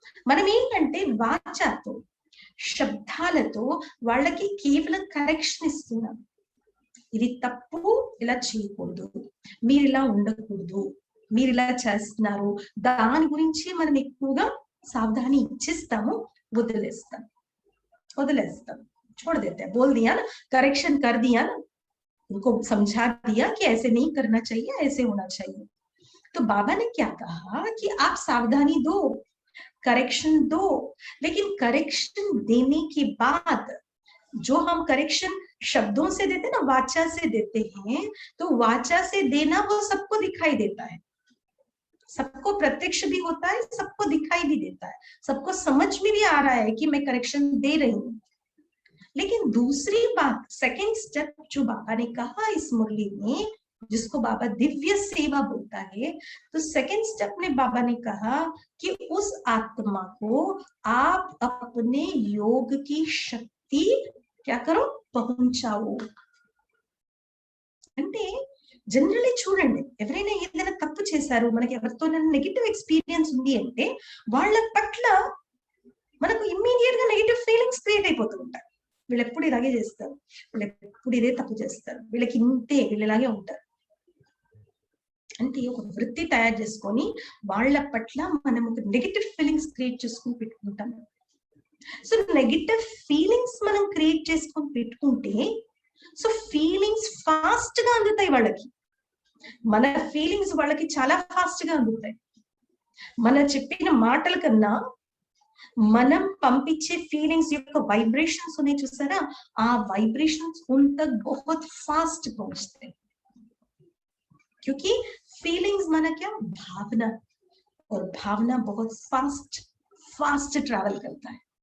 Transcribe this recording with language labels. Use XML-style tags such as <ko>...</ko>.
<te>మనం ఏంటంటే వాచాతో, శబ్దాలతో వాళ్ళకి కేవలం కరెక్షన్ ఇస్తున్నాం. ఇది తప్పు, ఇలా చేయకూడదు, మీరు ఇలా ఉండకూడదు, మీరు ఇలా చేస్తున్నారు, దాని గురించి మనం ఎక్కువగా సావధాని ఇచ్చేస్తాము, వదిలేస్తాం.</te> <hi>छोड़ देते हैं, बोल दिया ना, करेक्शन कर दिया ना, उनको समझा दिया कि ऐसे नहीं करना चाहिए, ऐसे होना चाहिए। तो बाबा ने क्या कहा कि आप सावधानी दो, करेक्शन दो, लेकिन करेक्शन देने के बाद जो हम करेक्शन शब्दों से देते ना, वाचा से देते हैं, तो वाचा से देना वो सबको दिखाई देता है, सबको प्रत्यक्ष भी होता है, सबको दिखाई भी देता है, सबको समझ में भी आ रहा है कि मैं करेक्शन दे रही हूँ। लेकिन दूसरी बात, सेकंड स्टेप जो बाबा ने कहा इस मुरली में, जिसको बाबा दिव्य सेवा बोलता है, तो सेकंड स्टेप में बाबा ने कहा कि उस आत्मा को आप अपने योग की शक्ति क्या करो, पहुंचाओ।</hi> <te>అంటే జనరల్లీ చూడండి, ఎవరైనా ఏదైనా తప్పు చేశారు, మనకి ఎవరితో నెగటివ్ ఎక్స్పీరియన్స్ ఉంది అంటే వాళ్ళ పట్ల మనకు ఇమ్మీడియట్ గా నెగటివ్ ఫీలింగ్స్ క్రియేట్ అయిపోతూ ఉంటాయి. వీళ్ళు ఎప్పుడు ఇలాగే చేస్తారు, వీళ్ళు ఎప్పుడు ఇదే తప్పు చేస్తారు, వీళ్ళకి ఇంతే, వీళ్ళు ఇలాగే ఉంటారు. అంటే ఒక వృత్తి తయారు చేసుకొని వాళ్ళ పట్ల మనం ఒక నెగటివ్ ఫీలింగ్స్ క్రియేట్ చేసుకొని పెట్టుకుంటాం. సో నెగటివ్ ఫీలింగ్స్ మనం క్రియేట్ చేసుకొని పెట్టుకుంటే సో ఫీలింగ్స్ ఫాస్ట్ గా అందుతాయి వాళ్ళకి. మన ఫీలింగ్స్ వాళ్ళకి చాలా ఫాస్ట్ గా అందుతాయి. మన చెప్పిన మాటల కన్నా మనం పంపించే ఫీలింగ్స్ యొక్క వైब्रेशंस ఉన్నాయి చూసారా, ఆ వైब्रेशंस</te> <hi>उन तक बहुत फास्ट पहुंचते हैं, क्योंकि फीलिंग्स माना क्या, भावना, और भावना बहुत फास्ट ट्रैवल करता है.</hi>